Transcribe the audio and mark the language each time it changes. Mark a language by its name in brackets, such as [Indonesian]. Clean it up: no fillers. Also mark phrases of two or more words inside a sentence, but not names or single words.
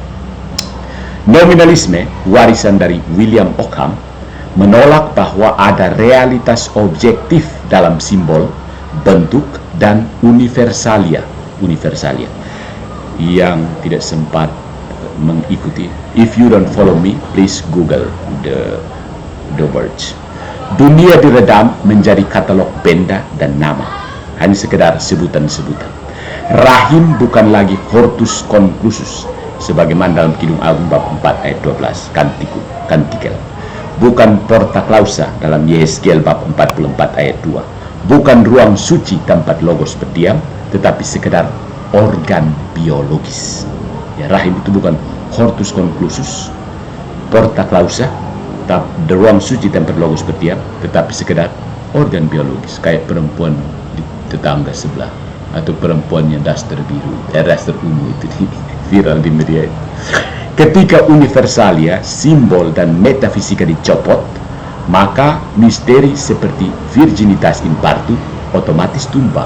[Indonesian] Nominalisme, warisan dari William Ockham, menolak bahwa ada realitas objektif dalam simbol, bentuk, dan universalia yang tidak sempat mengikuti. [English] If you don't follow me, please Google the words. [Indonesian] Dunia diredam menjadi katalog benda dan nama, hanya sekedar sebutan-sebutan. Rahim bukan lagi [Latin] hortus conclusus, [Indonesian] sebagaimana dalam Kidung Agung bab 4 ayat 12, kantikel. Bukan [Latin] porta clausa [Indonesian] dalam Yehezkiel bab 44 ayat 2. Bukan ruang suci tempat logos berdiam, tetapi sekedar organ biologis. Ya, rahim itu bukan [Latin] hortus conclusus, porta clausa, [Indonesian] the ruang suci tempat logos berdiam, tetapi sekedar organ biologis, kayak perempuan di tetangga sebelah atau perempuannya daster biru, daster ungu itu viral di media. Ketika universalia, simbol dan metafisika dicopot, maka misteri seperti [Latin] virginitas impartum [Indonesian] otomatis tumbang.